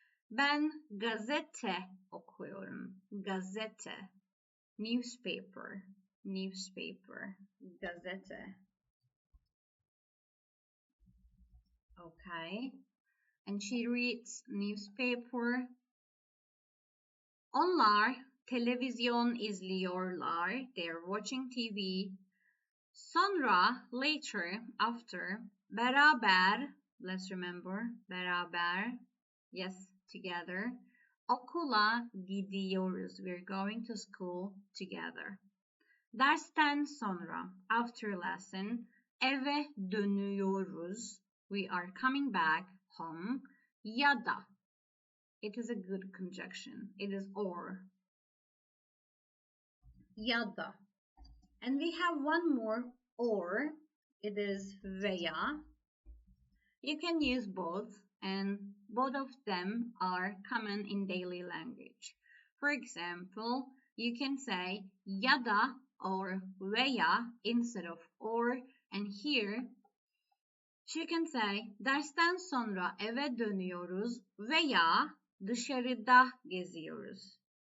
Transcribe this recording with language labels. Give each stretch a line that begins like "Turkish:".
Turkish: Ben gazete okuyorum. Gazete.
English: Newspaper. Newspaper. Gazete. Okay. And she reads newspaper.
Turkish: Onlar televizyon izliyorlar.
English: They're watching TV. Sonra, later, after, beraber, let's remember, beraber, yes, together,
Turkish: Okula gidiyoruz.
English: We're going to school together.
Turkish: Dersten sonra,
English: after lesson,
Turkish: eve dönüyoruz.
English: We are coming back home.
Turkish: Ya da.
English: It is a good conjunction. It is or.
Turkish: Ya da.
English: And we have one more or. It is veya. You can use both, and both of them are common in daily language. For example, you can say ya da or veya instead of or, and here you can say
Turkish: dersten sonra eve dönüyoruz veya dışarıda geziyoruz.